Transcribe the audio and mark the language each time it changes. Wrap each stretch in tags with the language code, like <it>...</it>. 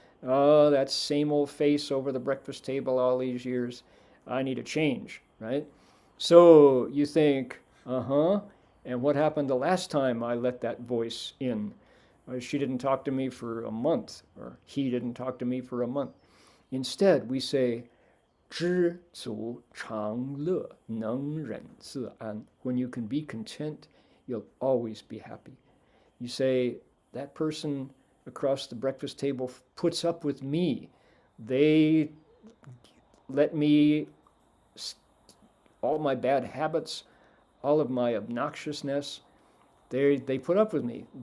<en>Oh, that same old face over the breakfast table all these years. I need a change, right? So you think, and what happened the last time I let that voice in? She didn't talk to me for a month, or he didn't talk to me for a month. Instead, we say,</en> <zh>知足常乐能忍自安.</zh> <en>When you can be content, you'll always be happy. You say, that person across the breakfast table puts up with me. They let me, all my bad habits, all of my obnoxiousness, they put up with me.</en>